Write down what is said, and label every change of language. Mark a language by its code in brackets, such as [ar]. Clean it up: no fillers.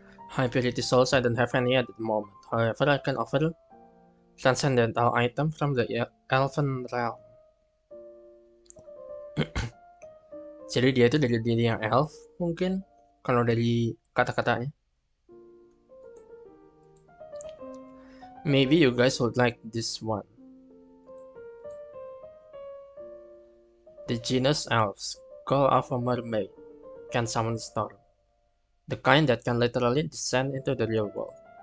[en] High purity souls I don't have any at the moment. However, I can offer transcendental item from the elven realm. [id] Jadi dia itu dari dunia elf mungkin kalau dari kata-katanya. [en] Maybe you guys would like this one. The genus elves, call of a mermaid, can summon storm. The kind that can literally descend into the real world.